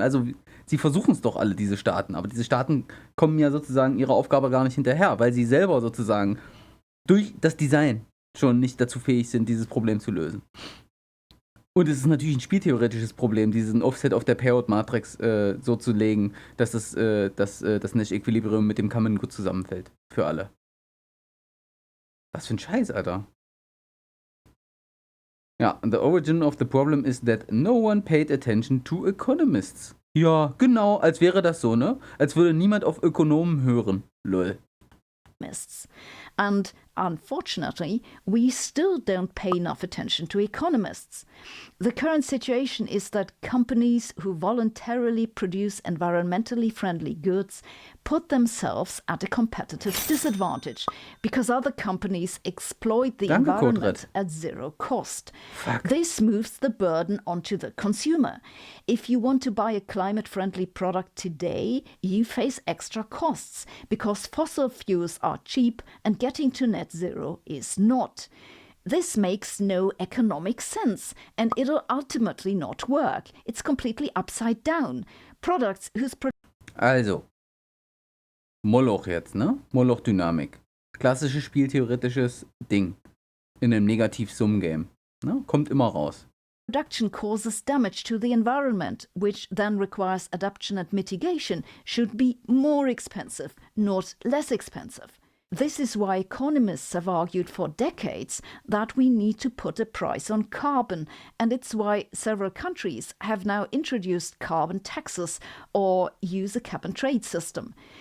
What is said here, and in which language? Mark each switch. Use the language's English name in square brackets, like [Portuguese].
[German] Also sie versuchen es doch alle, diese Staaten, aber diese Staaten kommen ja sozusagen ihrer Aufgabe gar nicht hinterher, weil sie selber sozusagen durch das Design schon nicht dazu fähig sind, dieses Problem zu lösen. Und es ist natürlich ein spieltheoretisches Problem, diesen Offset auf der Payout-Matrix so zu legen, dass das Nash-Equilibrium mit dem Common gut zusammenfällt. Für alle. Was für ein Scheiß, Alter. [English] Ja, the origin of the problem is that no one paid attention to economists. [German] Ja, genau, als wäre das so, ne? Als würde niemand auf Ökonomen hören. [English] Lol. And unfortunately, we still don't pay enough attention to economists. The current situation is that companies who voluntarily produce environmentally friendly goods put themselves at a competitive disadvantage because other companies exploit the environment at zero cost. Fuck. This moves the burden onto the consumer. If you want to buy a climate-friendly product today, you face extra costs because fossil fuels are cheap and getting to net zero is not. This makes no economic sense, and it'll ultimately not work. It's completely upside down. Products whose [German] Also, Moloch jetzt, ne? Moloch-Dynamik. Klassisches spieltheoretisches Ding. In einem Negativ-Sum-Game. Ne? Kommt immer raus. [English] production causes damage to the environment, which then requires adaptation and mitigation, should be more expensive, not less expensive. This is why economists have argued for decades that we need to put a price on carbon, and it's why several countries have now introduced carbon taxes or use a cap and trade system.